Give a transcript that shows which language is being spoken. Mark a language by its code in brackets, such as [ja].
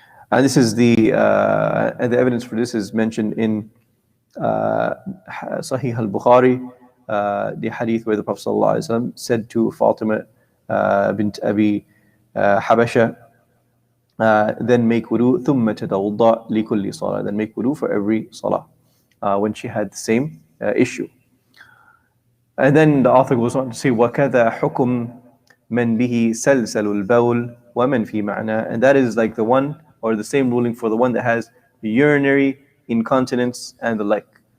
[en] And this is the evidence for this is mentioned in Sahih al-Bukhari, the hadith where the Prophet ﷺ said to Fatima bint Abi Habasha, then make wudu, [ar] ثُمَّ تَتَوَضَّأْ لِكُلِّ صَلَاةٍ, [en] then make wudu for every salah, when she had the same issue. And then the author goes on to say, [ar] وَكَذَا حُكُمْ مَنْ بِهِ سَلْسَلُ الْبَوْلِ وَمَنْ فِي مَعْنَى. [en] And that is like the one, or the same ruling for the one that has urinary incontinence and the like.